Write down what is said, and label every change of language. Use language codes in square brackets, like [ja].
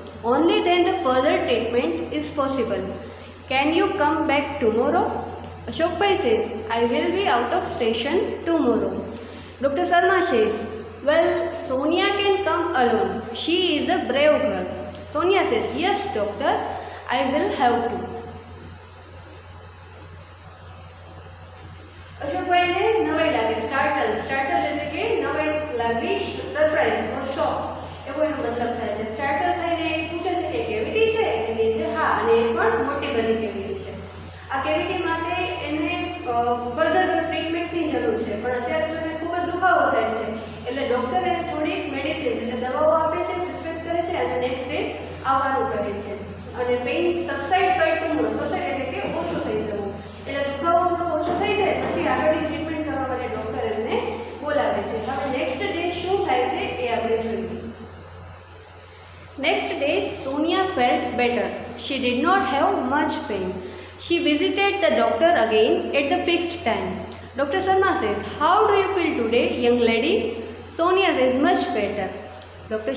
[en] Only then the further treatment is possible. Can you come back tomorrow?" Ashok Bhai says, "I will be out of station tomorrow." Dr. Sharma says, "Well, Sonia can come alone. She is a brave girl." Sonia says, "Yes, doctor, I will have to." [gu] અશોકભાઈને નવાઈ લાગે, સ્ટાર્ટલ એટલે કે નવાઈ લાગવી, surprise ઓર શોક એવો એનો મતલબ થાય છે। સ્ટાર્ટલ થઈને એ પૂછે છે કે કેવિટી છે, એટલે કે છે હા, અને એ પણ મોટી બની કેવિટી છે। આ કેવિટી માટે એને ફર્ધર ટ્રીટમેન્ટની જરૂર છે, પણ અત્યારે તો એને ખૂબ જ દુખાવો થાય છે એટલે ડૉક્ટર એને થોડી મેડિસિન એટલે દવાઓ આપે છે, પ્રિસ્ક્રાઇબ કરે છે અને નેક્સ્ટ ડે આવવાનું કહે છે. અને પેઇન સબસાઇડ કરતું સબસાઇડ એટલે કે ઓછું થઈ જવું, એટલે દુખાવો થોડો ઓછો થઈ જાય પછી આગળની ટ્રીટમેન્ટ કરવા માટે ડૉક્ટર એમને બોલાવે છે. હવે નેક્સ્ટ ડે શું થાય છે એ આપણે જોઈએ. [en] Next day, Sonia felt better. She did not have much pain. She visited the doctor again at the fixed time. Dr. Sharma says, "How do you feel today, young lady?" Sonia says, "Much better." Dr.